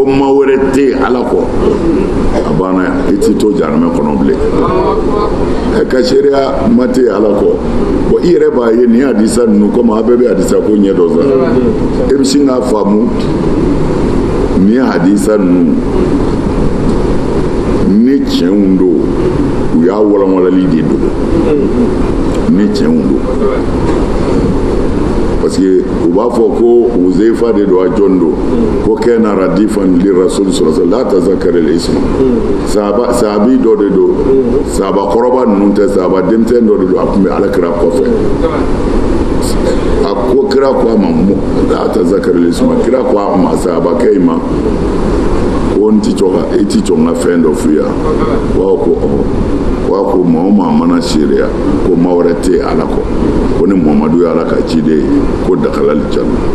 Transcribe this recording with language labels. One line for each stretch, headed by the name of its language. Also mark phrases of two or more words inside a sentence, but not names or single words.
Bambara: maa wɛrɛ tɛ ala kɔ a banna i t'i to jahanɛmɛ kɔnɔ bilen ka seereya ma tɛ ala kɔ bon i yɛrɛ b'a ye nin hadisa ninnu komi a bɛɛ bɛ hadisa ko ɲɛ dɔ sa e bɛ sin k'a faamu nin hadisa ninnu ni tiɲɛw don u y'a walawalali de don ni tiɲɛw don
French: parce que
Bambara: u b'a fɔ ko Uzaifa de don a jɔn don ko
Arabic: كان رديفا للرسول صلى الله لا تذكر الاسم
Bambara: sahabi dɔ de don sahaba kɔrɔba ninnu tɛ sahaba denmisɛn dɔ de don a tun bɛ alakira kɔfɛ a ko kira ko a ma
Arabic: لا تذكر الاسم
Bambara: kira ko a ma sahabakɛ in ma ko n ti jɔ n ka fɛn dɔ f'i ya wa ko maa o maa mana seereya ko maa wɛrɛ tɛ ala kɔ ko ni Muhamadu ye ala ka ciden ye ko
Arabic: دخل الجنة